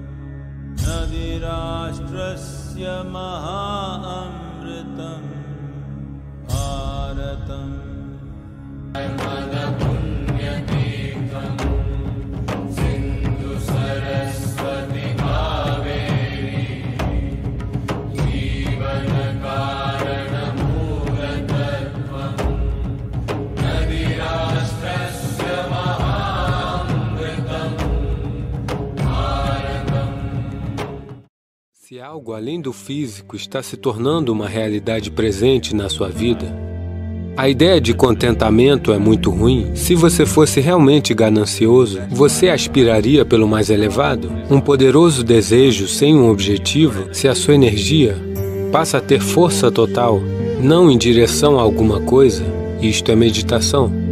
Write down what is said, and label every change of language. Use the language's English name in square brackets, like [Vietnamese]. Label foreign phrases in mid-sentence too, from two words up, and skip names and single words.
[Sanskrit] Nadirashtrasya Maha Amritam Bharatam Narmada Punyatirtam Sindhu Saraswati Kaveri Jivana Karana Mula Tattvam Nadirashtrasya Maha Amritam Bharatam. [Portuguese] Se algo além do físico está se tornando uma realidade presente na sua vida, a ideia de contentamento é muito ruim. Se você fosse realmente ganancioso, você aspiraria pelo mais elevado? Um poderoso desejo sem um objetivo, se a sua energia passa a ter força total, não em direção a alguma coisa, isto é meditação.